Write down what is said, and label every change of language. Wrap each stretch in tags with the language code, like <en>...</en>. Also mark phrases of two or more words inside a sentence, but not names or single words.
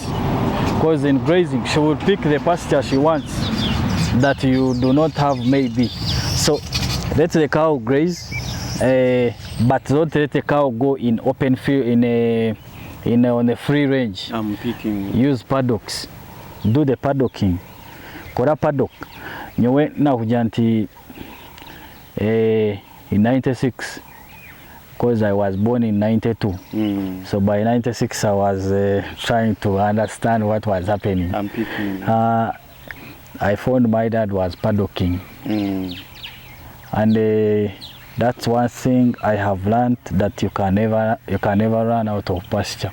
<en>Because in grazing, she will pick the pasture she wants that you do not have maybe. So let the cow graze, but don't let the cow go in open field on a free range. I'm picking. Use paddocks. Do the paddocking. Kora paddock.</en> <nyn>Nyowe na kujanti in 96.</nyn> <en>Because I was born in 92. So by 96 I was trying to understand what was happening. I'm picking. I found my dad was paddocking. And that's one thing I have learned, that you can never run out of pasture.</en>